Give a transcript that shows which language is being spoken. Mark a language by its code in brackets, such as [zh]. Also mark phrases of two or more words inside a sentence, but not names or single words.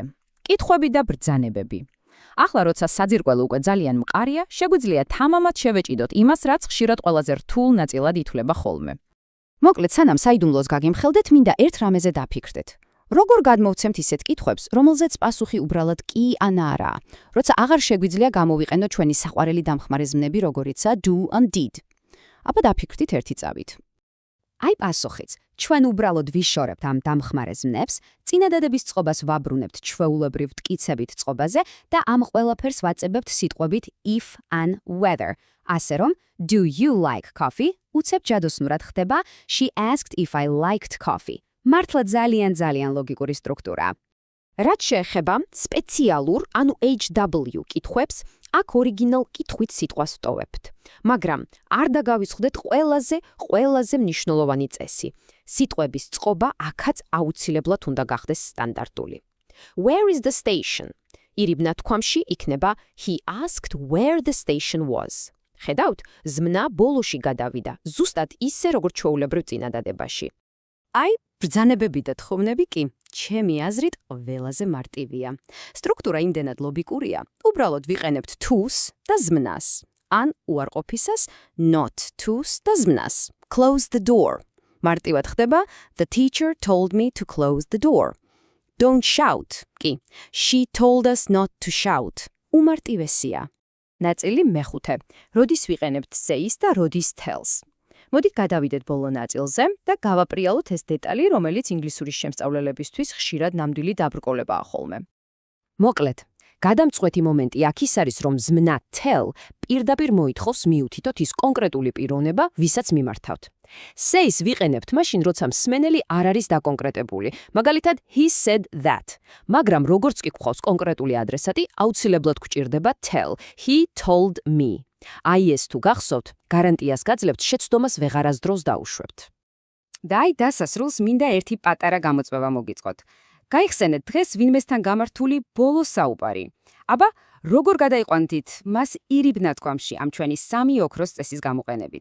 [ka] კითხვები და ბრძანებები. ახლა, როცა საძირკველი უკვე ძალიან მყარია, შეგვიძლია თამამად შევეჭიდოთ იმას, რაც ხშირად ყველაზე რთულ ნაწილად ითვლება ხოლმე. მოკლედ, სანამ საიდუმლოს გაგიმხელდეთ, მინდა ერთ რამეზე დაფიქრდეთ. როგორ გადმოვცემთ ისეთ კითხვებს, რომელზეც პასუხი უბრალოდ კი ან არაა, როცა აღარ შეგვიძლია გამოვიყენოთ ჩვენი საყვარელი დამხმარე ზმნები, როგორიცაა [en] do and did. [ka] აბა დაფიქრდით ერთი წავით. აი პასუხიც. ჩვენ უბრალოდ ვიშორებთ ამ დამხმარე ზმნებს, წინადადების წყობას ვაბრუნებთ ჩვეულებრივ მტკიცებით წყობაზე და ამ ყველაფერს ვაწებებთ სიტყვებით [en] if and whether. [ka] ასე რომ [en] do you like coffee [ka] უცებ ჯადოსნურად ხდება [en] she asked if I liked coffee. [ka] მართლა ძალიან ლოგიკური სტრუქტურაა. რაც შეეხება სპეციალურ, ანუ HW კითხვებს, აქ ორიგინალ კითხვით სიტყვას ვტოვებთ. მაგრამ არ დაგავიწყდეთ ყველაზე მნიშვნელოვანი წესი. სიტყვების წყობა აქაც აუცილებლად უნდა გახდეს სტანდარტული. [en] Where is the station? [ka] ირიბ ნათქვამში იქნება [en] he asked where the station was. [ka] ხედავთ, ზმნა ბოლოში გადავიდა, ზუსტად ისე როგორც ჩვეულებრივ წინადადებაში. აი, ბრძანებები და თხოვნები კი, ჩემი აზრით, ყველაზე მარტივია. სტრუქტურა იმდენად ლოგიკურია, უბრალოდ ვიყენებთ to-ს და ზმნას. ან უარყოფისას [en] not to- [ka] ს და ზმნას. [en] Close the door. [ka] მარტივად ხდება [en] the teacher told me to close the door. Don't shout. კი, she told us not to shout. [ka] უმარტივესია. ნაწილი მეხუთე. როდის ვიყენებთ says და როდის tells. მოდით გადავიდეთ ბოლო ნაწილზე და გავაპრიალოთ ეს დეტალი, რომელიც ინგლისურის შემსწავლელებისთვის ხშირად ნამდვილი დაბრკოლებაა ხოლმე. მოკლედ, გადამწყვეტი მომენტი აქ ის არის, რომ ზმნა tell პირდაპირ მოითხოვს მიუთითოთ ის კონკრეტული პიროვნება, ვისაც მიმართავთ. Says ვიყენებთ მაშინ, როცა მსმენელი არ არის დაკონკრეტებული. მაგალითად, [en] he said that. [ka] მაგრამ როგორც კი გვყავს კონკრეტული ადრესატი, აუცილებლად გვჭირდება tell. [en] He told me. [ka] აი ეს თუ გახსოვთ, გარანტიას გაძლევთ შეცდომას ვეღარასდროს დაუშვებთ. და აი დასასრულს მინდა ერთი პატარა გამოწვევა მოგიწყოთ. გაიხსენეთ დღეს ვინმესთან გამართული ბოლო საუბარი. აბა, როგორ გადაიყვანთით მას ირიბ ნათქვამში ამ ჩვენი 3 ოქროს წესის გამოყენებით.